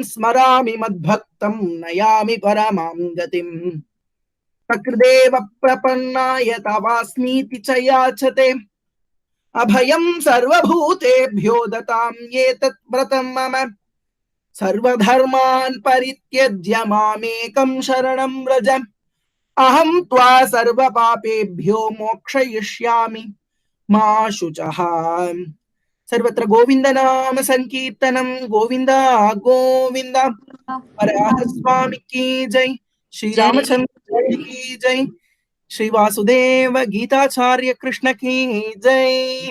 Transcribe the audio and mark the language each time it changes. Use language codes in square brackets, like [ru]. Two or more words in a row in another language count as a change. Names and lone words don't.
[sa] स्मरामि मद्भक्तं नयामि परमां गतिम् सकृदेव प्रपन्नाय तवास्मीति च याचते अभयं सर्वभूतेभ्यो ददाम् एतद् व्रतं मम सर्वधर्मान् परित्यज्य मामेकं शरणं व्रज अहं त्वा सर्वपापेभ्यो मोक्षयिष्यामि मा शुचः. सर्वत्र गोविंद नाम संकीर्तनम गोविंदा गोविंदा. [hi] वराह स्वामी की जय, श्री रामचंद्र की जय, श्री वासुदेव गीताचार्य कृष्ण की जय.